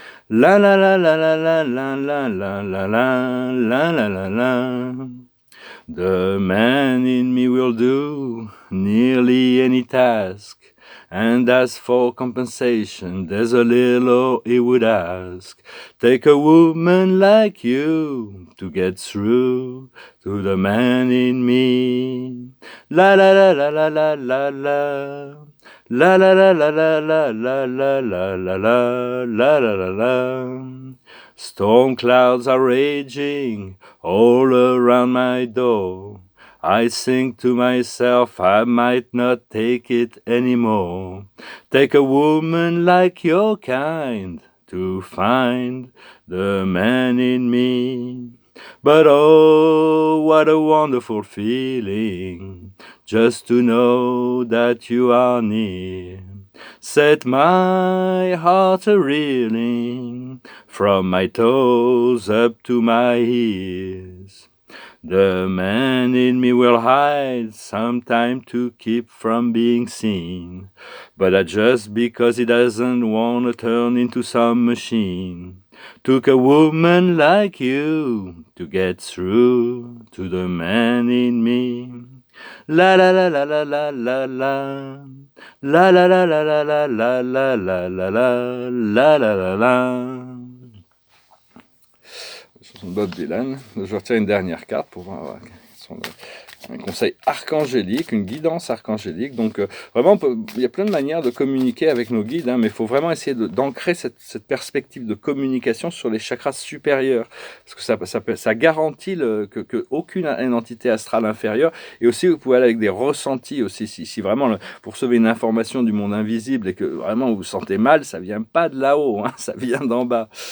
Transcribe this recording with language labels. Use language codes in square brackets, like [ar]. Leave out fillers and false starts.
[en] La la la la la la la la la la la la la la. The man in me will do nearly any task. And as for compensation, there's a little he would ask. Take a woman like you to get through to the man in me. La la la la la la la la. La la la la la la la la la la la la la la. Storm clouds are raging all around my door. I think to myself I might not take it anymore. Take a woman like your kind to find the man in me. But oh, what a wonderful feeling just to know that you are near. Set my heart a-reeling from my toes up to my ears. The man in me will hide sometime to keep from being seen, but just because he doesn't want to turn into some machine. Took a woman like you to get through to the man in me. La la la la la la la la. La la la la la la la la la la la la la la. [fr] Chanson de Bob Dylan. Je retiens une dernière carte pour voir un conseil archangélique, une guidance archangélique. Donc vraiment, il y a plein de manières de communiquer avec nos guides, hein, mais il faut vraiment essayer d'ancrer cette perspective de communication sur les chakras supérieurs, parce que ça garantit que aucune entité astrale inférieure, et aussi vous pouvez aller avec des ressentis aussi, si vraiment vous recevez une information du monde invisible et que vraiment vous vous sentez mal, ça vient pas de là-haut, hein, ça vient d'en bas.